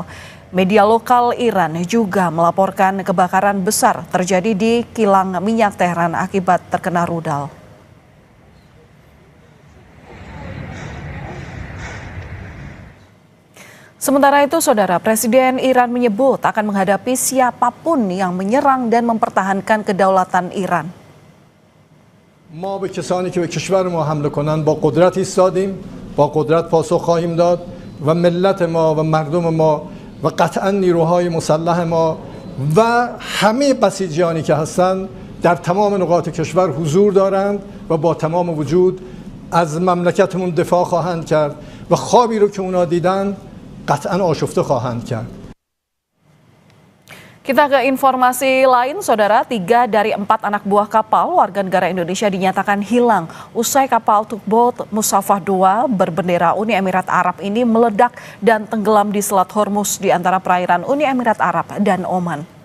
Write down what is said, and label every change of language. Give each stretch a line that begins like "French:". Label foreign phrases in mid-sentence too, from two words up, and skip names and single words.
Indonesian: Media lokal Iran juga melaporkan kebakaran besar terjadi di kilang minyak Tehran akibat terkena rudal. Sementara itu, Saudara, Presiden Iran menyebut akan menghadapi siapapun yang menyerang dan mempertahankan kedaulatan Iran.
Persian: ما به کسانی که به کشور ما حمله کنند با قدرت ایستادیم، با قدرت پاسخ خواهیم داد و ملت ما و مردم ما و قطعا نیروهای مسلح ما و همه بسیجیانی که هستند در تمام نقاط کشور حضور دارند و با تمام وجود از مملکتمون دفاع خواهند کرد و خوابی رو که اونا دیدن قطعا آشفته خواهند کرد.
Indonesian: Kita ke informasi lain, Saudara. 3 dari 4 anak buah kapal warga negara Indonesia dinyatakan hilang usai kapal tugboat Musafah II berbendera Uni Emirat Arab ini meledak dan tenggelam di Selat Hormuz di antara perairan Uni Emirat Arab dan Oman.